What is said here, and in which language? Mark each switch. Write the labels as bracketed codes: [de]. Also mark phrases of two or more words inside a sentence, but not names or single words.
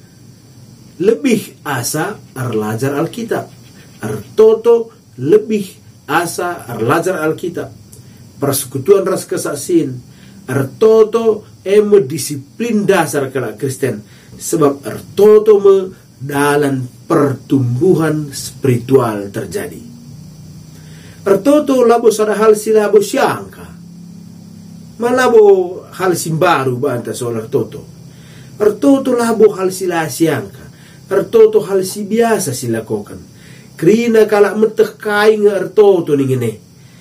[btx] Lebih asa arlajar Alkitab. Artoto lebih asa arlajar Alkitab. [id] Persekutuan ras kesaksian. [btx] Artoto [id] disiplin dasar [btx] kala Kristen. [id] Sebab artoto dalam pertumbuhan spiritual terjadi. [btx] Artoto labo sada hal silabo siangka. Malabo hal simbaru banta soal artoto. Artoto labo hal sila siangka. Artoto hal si biasa silakokan. Krina kala meteh kai nga artoto ningene.